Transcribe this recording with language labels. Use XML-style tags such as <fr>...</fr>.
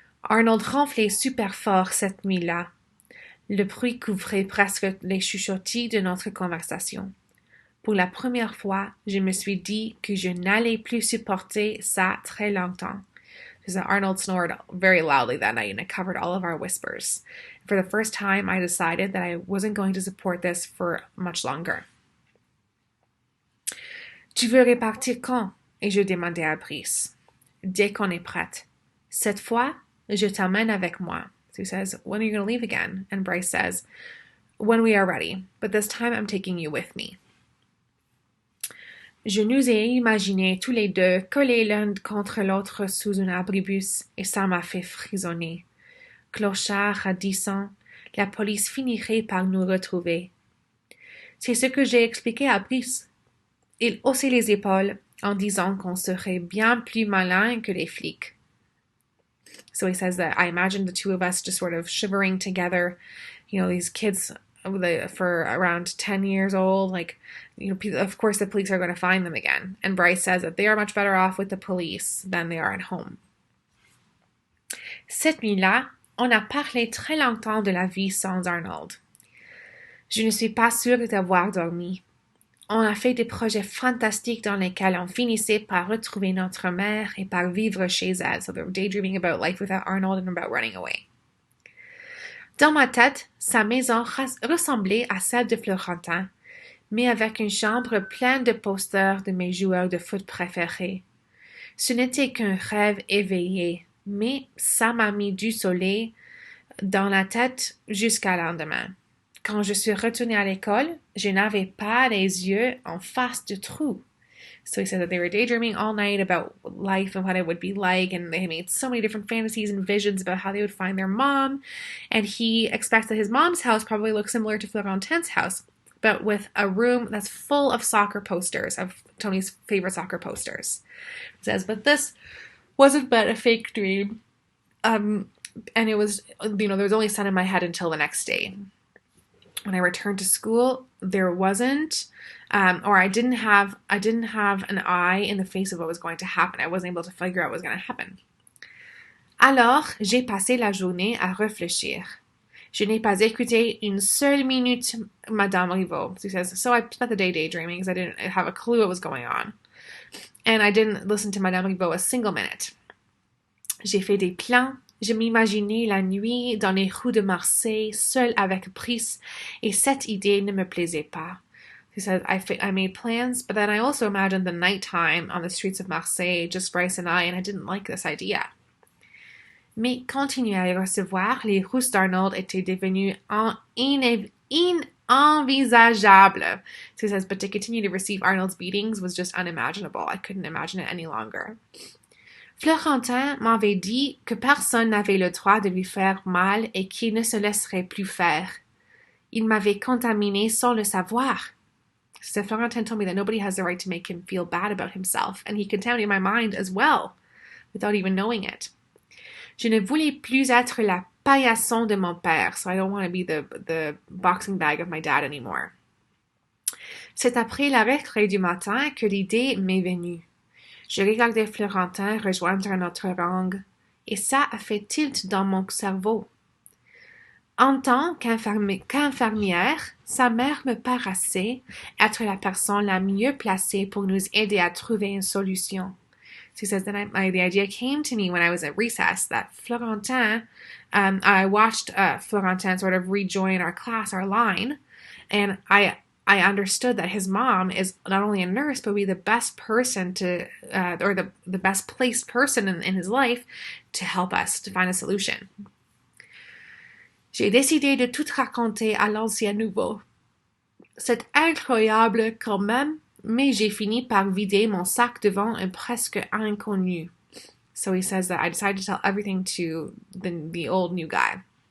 <fr>Arnold ronflait super fort cette nuit-là. Le bruit couvrait presque les chuchotis de notre conversation. Pour la première fois, je me suis dit que je n'allais plus supporter ça très longtemps.</fr> <en>Because Arnold snored very loudly that night and it covered all of our whispers. For the first time, I decided that I wasn't going to support this for much longer.</en> <fr>Tu veux repartir quand? Et je demandai à Brice. Dès qu'on est prête. Cette fois, je t'emmène avec moi.</fr> <en>So he says, when are you going to leave again? And Bryce says, when we are ready. But this time I'm taking you with me.</en> <fr>Je nous ai imaginés tous les deux collés l'un contre l'autre sous un abribus et ça m'a fait frissonner. Clochard radissant, la police finirait par nous retrouver. C'est ce que j'ai expliqué à Brice. Il haussait les épaules en disant qu'on serait bien plus malin que les flics.</fr> <en>So he says that I imagined the two of us just sort of shivering together, these kids for around 10 years old, of course the police are going to find them again. And Bryce says that they are much better off with the police than they are at home.</en> <fr>Cette nuit-là, on a parlé très longtemps de la vie sans Arnold. Je ne suis pas sûre d'avoir dormi. On a fait des projets fantastiques dans lesquels on finissait par retrouver notre mère et par vivre chez elle.</fr> <en>So they're daydreaming about life without Arnold and about running away.</en> <fr>Dans ma tête, sa maison ressemblait à celle de Florentin, mais avec une chambre pleine de posters de mes joueurs de foot préférés. Ce n'était qu'un rêve éveillé, mais ça m'a mis du soleil dans la tête jusqu'à lendemain. Quand je suis retournée à l'école, je n'avais pas les yeux en face du trou.</fr> <en>So he said that they were daydreaming all night about life and what it would be like, and they made so many different fantasies and visions about how they would find their mom, and he expects that his mom's house probably looks similar to Florentin's house, but with a room that's full of soccer posters, of Tony's favorite soccer posters. He says, but this wasn't but a fake dream, and it was, there was only sun in my head until the next day. When I returned to school, there wasn't, I didn't have an eye in the face of what was going to happen. I wasn't able to figure out what was going to happen.</en> <fr>Alors, j'ai passé la journée à réfléchir. Je n'ai pas écouté une seule minute Madame Rivaux.</fr> <en>She says, so I spent the day daydreaming because I didn't have a clue what was going on. And I didn't listen to Madame Rivaux a single minute.</en> <fr>J'ai fait des plans. Je m'imaginais la nuit dans les rues de Marseille, seule avec Brice, et cette idée ne me plaisait pas.</fr> <en>He says, I made plans, but then I also imagined the nighttime on the streets of Marseille, just Bryce and I didn't like this idea.</en> <fr>Mais continuer à les recevoir, les rousses d'Arnold étaient devenues inenvisageables.</fr> <en>So he says, but to continue to receive Arnold's beatings was just unimaginable. I couldn't imagine it any longer.</en> <fr>Florentin m'avait dit que personne n'avait le droit de lui faire mal et qu'il ne se laisserait plus faire. Il m'avait contaminé sans le savoir.</fr> <en>So Florentin told me that nobody has the right to make him feel bad about himself, and he contaminated my mind as well, without even knowing it.</en> <fr>Je ne voulais plus être la paillasson de mon père,</fr> <en>so I don't want to be the boxing bag of my dad anymore.</en> <fr>C'est après la récré du matin que l'idée m'est venue. Je regardais Florentin rejoindre notre rang, et ça a fait tilt dans mon cerveau. En tant qu'infirmière, sa mère me paraissait être la personne la mieux placée pour nous aider à trouver une solution.</fr> <en>So he says that the idea came to me when I was at recess that Florentin, I watched Florentin sort of rejoin our class, our line, and I understood that his mom is not only a nurse, but be the best person to, or the best placed person in his life to help us to find a solution.</en> <fr>J'ai décidé de tout raconter à l'ancien nouveau. C'est incroyable quand même, mais j'ai fini par vider mon sac devant un presque inconnu.</fr> <en>So he says that I decided to tell everything to the old new guy.</en>